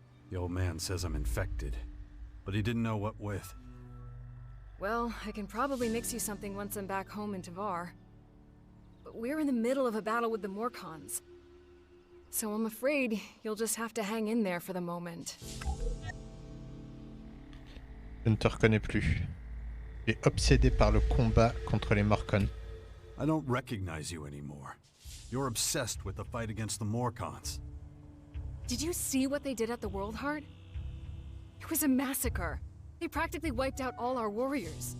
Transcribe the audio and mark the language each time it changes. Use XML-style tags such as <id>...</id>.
<en>The old man says I'm infected, but he didn't know what with. Well, I can probably mix you something once I'm back home in Tavar. But we're in the middle of a battle with the Morcons. So I'm afraid you'll just have to hang in there for the moment.</en> <fr>Je ne te reconnais plus. Tu es obsédé par le combat contre les Morcons.</fr> <en>I don't recognize you anymore. You're obsessed with the fight against the Morcons. Did you see what they did at the World Heart? It was a massacre. They practically wiped out all our warriors.</en>